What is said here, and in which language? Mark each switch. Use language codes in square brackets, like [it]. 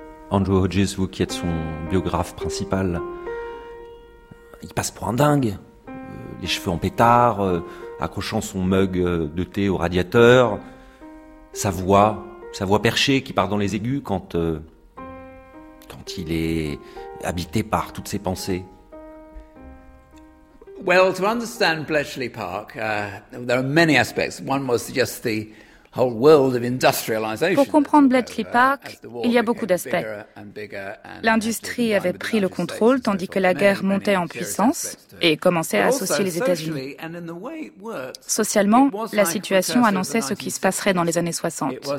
[fr] Andrew Hodges, vous qui êtes son biographe principal, il passe pour un dingue, les cheveux en pétard, accrochant son mug de thé au radiateur, sa voix perchée qui part dans les aigus quand il est habité par toutes ses pensées. [en] Well, to understand Bletchley Park, there are many aspects. One was just the whole world of industrialization. [fr] Pour comprendre Bletchley Park, il y a beaucoup d'aspects. L'industrie avait pris le contrôle tandis que la guerre montait en puissance et commençait à associer les États-Unis. Socialement, la situation annonçait ce qui se passerait dans les années 60.